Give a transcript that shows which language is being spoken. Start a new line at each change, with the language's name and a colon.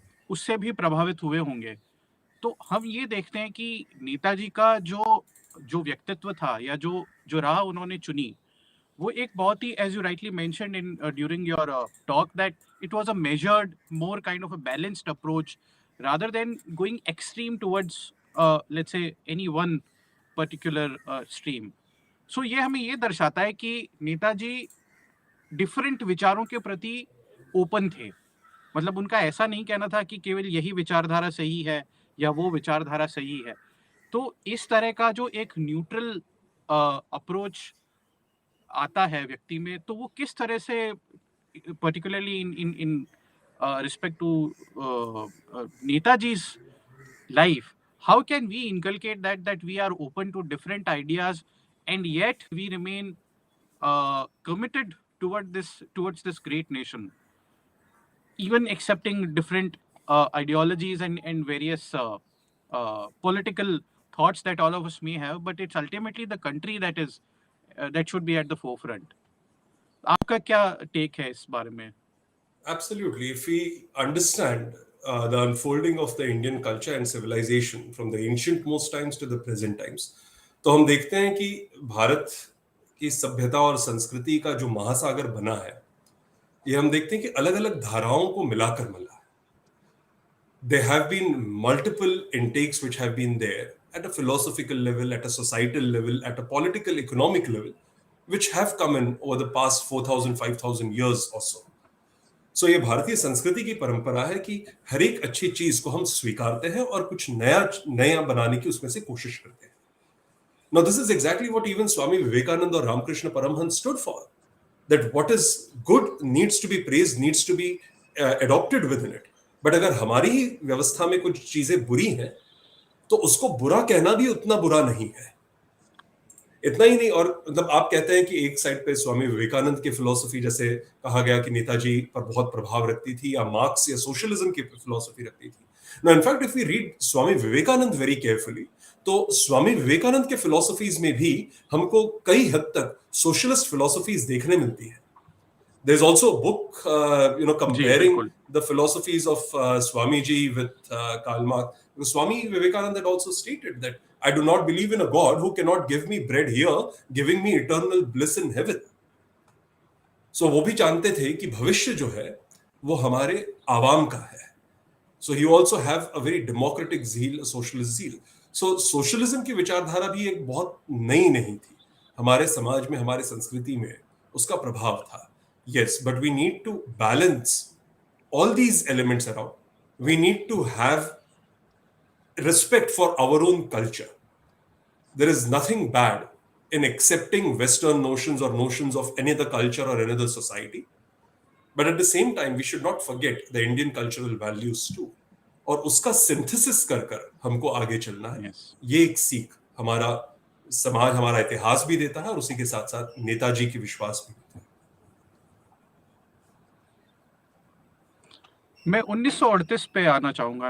Hindi: उससे भी प्रभावित हुए होंगे। तो हम ये देखते हैं कि नेताजी का जो जो व्यक्तित्व था या जो जो राह उन्होंने चुनी, वो एक बहुत ही,
English: As you rightly mentioned in during your talk, that it was a measured, more kind of a balanced approach rather than going extreme towards let's say any one particular stream.
Hindi: So ये हमें ये दर्शाता है कि Netaji different विचारों के प्रति open थे। मतलब उनका ऐसा नहीं कहना था कि केवल यही विचारधारा सही है या वो विचारधारा सही है। तो इस तरह का जो एक न्यूट्रल अप्रोच आता है व्यक्ति में, तो वो किस तरह से,
English: Particularly in in in respect to Netaji's life, how can we inculcate that we are open to different ideas and yet we remain committed towards this great nation, even accepting different ideologies and various political thoughts that all of us may have, but it's ultimately the country that is that should be at the forefront.
Hindi: आपका क्या take है इस बारे में?
English: Absolutely. If we understand the unfolding of the Indian culture and civilization from the ancient most times to the present times,
Hindi: तो हम देखते हैं कि भारत की सभ्यता और संस्कृति का जो महासागर बना है, ये हम देखते हैं कि अलग अलग धाराओं को मिलाकर मिला है.
English: There have been multiple intakes which have been there at a philosophical level, at a societal level, at a political, economic level, which have come in over the past 4,000, 5,000 years or so.
Hindi: So ये भारतीय संस्कृति की परंपरा है कि हर एक अच्छी चीज को हम स्वीकारते हैं और कुछ नया बनाने की उसमें से कोशिश करते हैं.
English: Now this is exactly what even Swami Vivekananda or Ramakrishna Paramhans stood for. That what is good needs to be praised, needs to be adopted within it.
Hindi: But अगर हमारी ही व्यवस्था में कुछ चीजें बुरी हैं, तो उसको बुरा कहना भी उतना बुरा नहीं है. इतना ही नहीं, और मतलब आप कहते हैं कि एक साइड पे स्वामी विवेकानंद की फिलॉसफी, जैसे कहा गया कि नेताजी पर बहुत प्रभाव रखती थी, या मार्क्स या सोशलिज्म की फिलॉसफी रखती थी.
English: no in fact if we read Swami Vivekananda very carefully,
Hindi: तो स्वामी विवेकानंद के फिलॉसफीज में भी हमको कई हद तक सोशलिस्ट फिलॉसफीज देखने मिलती है.
English: There's also a book, comparing the philosophies of Swamiji with Karl Marx. Swami Vivekananda had also stated that I do not believe in a God who cannot give me bread here, giving me eternal bliss in heaven.
Hindi: So वो भी जानते थे कि भविष्य जो है वो हमारे आवाम का है.
English: So he also have a very democratic zeal, a socialist zeal.
Hindi: So socialism की विचारधारा भी एक बहुत नई नहीं थी. हमारे समाज में, हमारे संस्कृति में उसका प्रभाव था.
English: Yes, but we need to balance all these elements around. We need to have respect for our own culture. There is nothing bad in accepting Western notions or notions of any other culture or another society. But at the same time, we should not forget the Indian cultural values too.
Hindi: और उसका synthesis कर हमको आगे चलना है.
English: Yes.
Hindi: ये एक सीख हमारा समाज, हमारा इतिहास भी देता है, और उसी के साथ साथ नेताजी की विश्वास भी देता है. मैं 1938 पे आना चाहूँगा.